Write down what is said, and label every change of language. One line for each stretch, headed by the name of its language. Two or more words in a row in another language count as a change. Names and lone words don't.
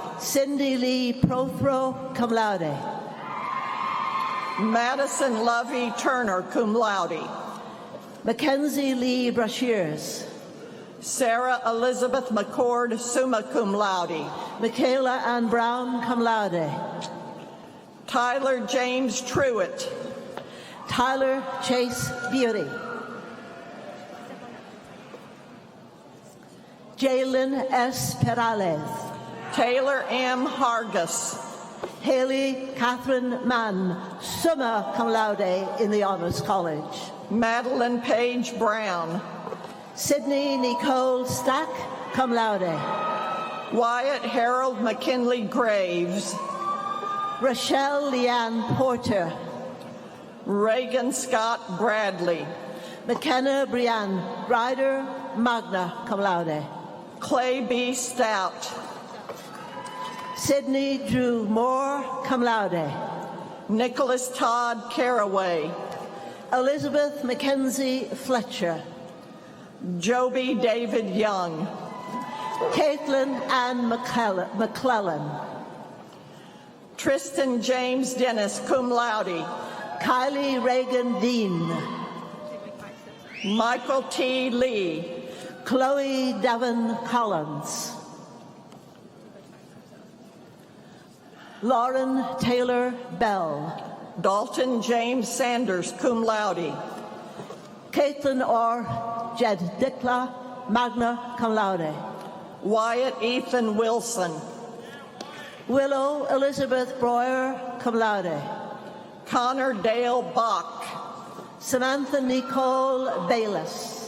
English: Cindy Lee Prothro,
Latin: cum laude.
English: Madison Lovey Turner,
Latin: cum laude.
English: Mackenzie Lee Brashears. Sarah Elizabeth McCord,
Latin: summa cum laude.
English: Michaela Ann Brown,
Latin: cum laude.
English: Tyler James Truitt. Tyler Chase Beauty. Jalen S. Peralez. Taylor M. Hargis. Haley Catherine Mann,
Latin: summa cum laude
English: in the Honors College. Madeline Page Brown. Sydney Nicole Stack,
Latin: cum laude.
English: Wyatt Harold McKinley Graves. Rochelle Leanne Porter. Reagan Scott Bradley. McKenna Brianne Ryder,
Latin: magna cum laude.
English: Clay B. Stout. Sydney Drew Moore,
Latin: cum laude.
English: Nicholas Todd Caraway. Elizabeth Mackenzie Fletcher. Joby David Young. Caitlin Ann McClellan. Tristan James Dennis,
Latin: cum laude.
English: Kylie Reagan Dean. Michael T. Lee, Chloe Devon Collins, Lauren Taylor Bell, Dalton James Sanders,
Latin: cum laude.
English: Caitlin R. Jed Dikla,
Latin: magna cum laude.
English: Wyatt Ethan Wilson, Willow Elizabeth Breuer,
Latin: cum laude.
English: Connor Dale Bach, Samantha Nicole Bayless,